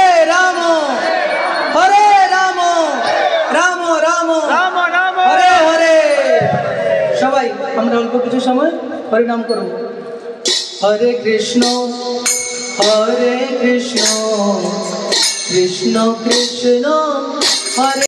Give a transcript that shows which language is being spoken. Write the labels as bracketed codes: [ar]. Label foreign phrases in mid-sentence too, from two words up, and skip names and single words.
[sa] Rama, Hare Rama, Rama Rama, Rama Rama, Hare Hare. [bn] সবাই আমরা অল্প কিছু সময় হরিনাম করব। [sa] হরে কৃষ্ণ, কৃষ্ণ কৃষ্ণ, হরে